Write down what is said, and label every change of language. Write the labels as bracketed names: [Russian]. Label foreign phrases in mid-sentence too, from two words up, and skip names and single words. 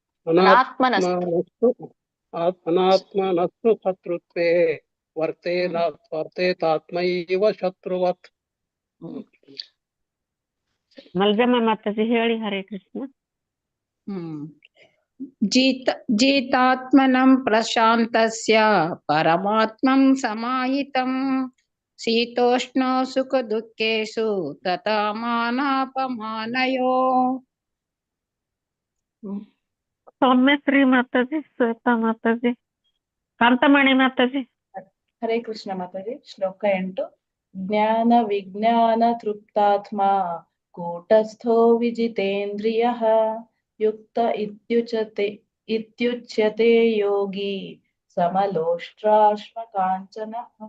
[Sanskrit] ಅನಾತ್ಮನಸ್ಸು ಶತ್ರುತ್ವೇ ವರ್ತೇತಾತ್ಮೈವ ಶತ್ರುವತ್. [Kannada] ಮಲ್ಜಮ್ಮ ಮಾತಾಜಿ ಹೇಳಿ. [Sanskrit] ಹರೇ ಕೃಷ್ಣ. ಜಿತಾತ್ಮನಂ ಪ್ರಶಾಂತಸ್ಯ ಪರಮಾತ್ಮಂ ಸಮಾಹಿತಂ ಶೀತೋಷ್ಣ ಸುಖ ದುಃಖೇಷು ತಥಾ ಮಾನಾಪಮಾನಯೋ. [Kannada] ಸೌಮ್ಯಶ್ರೀ ಮಾತಾಜಿ, ಶ್ವೇತಾ ಮಾತಾಜಿ, ಕಾಂತಮಣಿ ಮಾತಾಜಿ. [Sanskrit] ಹರೇ ಕೃಷ್ಣ ಮಾತಾಜಿ. ಶ್ಲೋಕ 8. ಜ್ಞಾನ ವಿಜ್ಞಾನ ತೃಪ್ತಾತ್ಮ ಕೂಟಸ್ಥೋ ವಿಜಿತೇಂದ್ರಿಯಃ ಯುಕ್ತ ಇತ್ಯುಚ್ಯತೆ ಯೋಗಿ ಸಮಲೋಷ್ಟ್ರಾಶ್ಮ ಕಾಂಚನಃ.